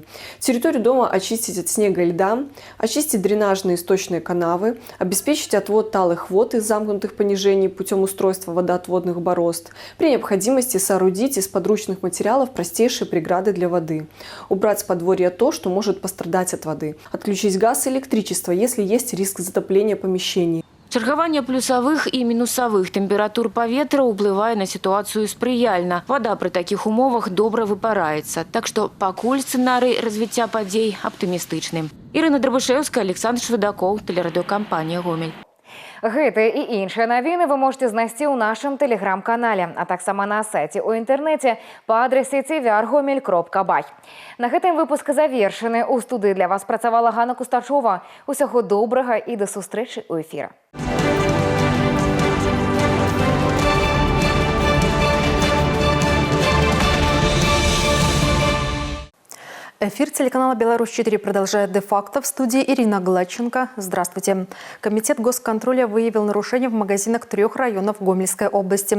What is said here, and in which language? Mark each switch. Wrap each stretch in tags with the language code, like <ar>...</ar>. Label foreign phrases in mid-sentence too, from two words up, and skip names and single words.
<ru>Территорию дома очистить от снега и льда, очистить дренажные и сточные канавы, обеспечить отвод талых вод из замкнутых понижений путем устройства водоотводных борозд. При необходимости соорудить из подручных материалов простейшие преграды для воды. Убрать с подворья то, что может пострадать от воды. Отключить газ и электричество, если есть риск затопления помещений.</ru> <be>Чаргаванне</be> <ru>плюсовых и минусовых</ru> <be>температур паветра уплывае на ситуацию спрыяльна. Вода при таких умовах добра выпараецца. Так что пакуль сцэнарый развіцця падзей аптымістычны. Ірына Драбышэўская, Александр Шведакоў, тэлерадыёкампанія «Гомель». Гэтыя і іншыя навіны</be> <ru>вы можете</ru> <be>знайсці ў нашым тэлеграм-канале, а таксама на сайце ў інтэрнэце па адрасе tvr.gomel.by. На гэтым выпуск завершаны. У студыі для вас працавала Ганна Кустачова. Усяго добрага і да сустрэчы ў эфіры.</be> <ru>Эфир телеканала «Беларусь-4» продолжает де-факто. В студии Ирина Гладченко. Здравствуйте. Комитет госконтроля выявил нарушения в магазинах 3 районов Гомельской области.</ru>